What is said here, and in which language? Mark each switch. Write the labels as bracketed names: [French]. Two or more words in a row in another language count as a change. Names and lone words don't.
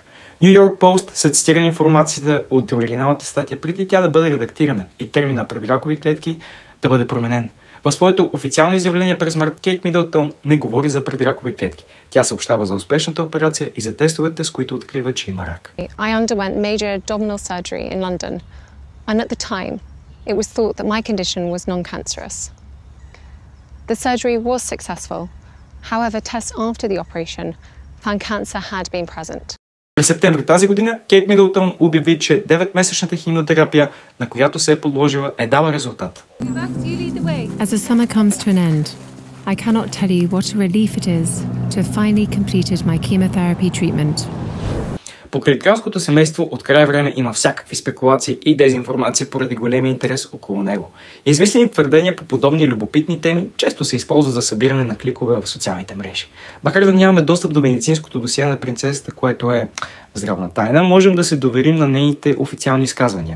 [Bulgarian] New York Post са цитирани информацията от оригиналната статия преди тя да бъде редактирана и термина предракови клетки да бъде променен. В своето официално изявление през март Кейт Мидълтън не говори за предракови клетки. Тя съобщава за успешната операция и за тестовете, с които открива, че има рак. [English] I underwent major abdominal surgery in London, and at the time it was thought that my condition was non-cancerous. The surgery was successful. However, tests after the operation found cancer had been present. [Bulgarian] През септември тази година Кейт Мидълтън обяви, че 9-месечната химиотерапия, на която се е подложила, е дала резултат. [English] As the summer comes to an end, I cannot tell you what a relief it is to have finally completed my chemotherapy treatment. [Bulgarian] Покрай кралското семейство от край време има всякакви спекулации и дезинформация поради големия интерес около него. Измислени твърдения по подобни любопитни теми често се използват за събиране на кликове в социалните мрежи. Макар да нямаме достъп до медицинското досие на принцесата, което е здравна тайна, можем да се доверим на нейните официални изказвания.